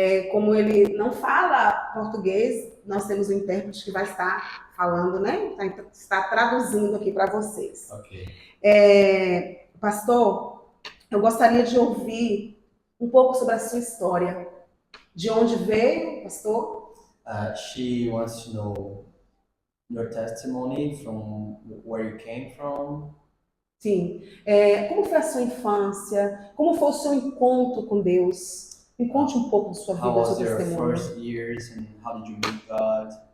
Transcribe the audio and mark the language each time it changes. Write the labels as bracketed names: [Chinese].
[Portuguese] Como ele não fala português, nós temos um intérprete que vai estar falando, né? Está traduzindo aqui para vocês. [English] Okay. [Portuguese] Pastor, eu gostaria de ouvir um pouco sobre a sua história. De onde veio, pastor? [English] She wants to know your testimony, from where you came from. [Portuguese] Sim. Como foi a sua infância? Como foi o seu encontro com Deus? Me conte um pouco de sua vida, do seu testemunho. [English] How was your first years and how did you meet God?